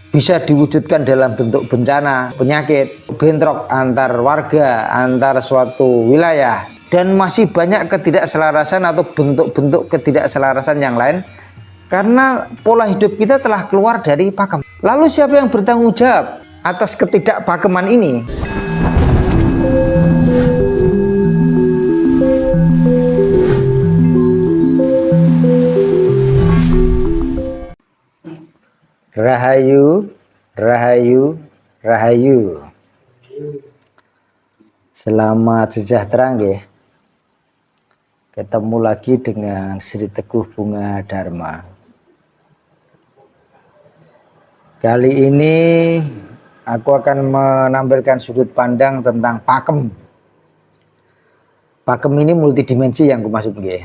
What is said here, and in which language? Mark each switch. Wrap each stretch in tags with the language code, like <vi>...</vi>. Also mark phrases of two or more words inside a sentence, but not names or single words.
<id>Bisa diwujudkan dalam bentuk bencana, penyakit, bentrok antar warga, antar suatu wilayah, dan masih banyak ketidakselarasan atau bentuk-bentuk ketidakselarasan yang lain karena pola hidup kita telah keluar dari pakem. Lalu siapa yang bertanggung jawab atas ketidakpakeman ini? Rahayu, rahayu, rahayu. Selamat sejahtera nggih. Ketemu lagi dengan Sri Teguh Bunga Dharma. Kali ini aku akan menampilkan sudut pandang tentang pakem. Pakem ini multidimensi yang aku maksud nggih.</id>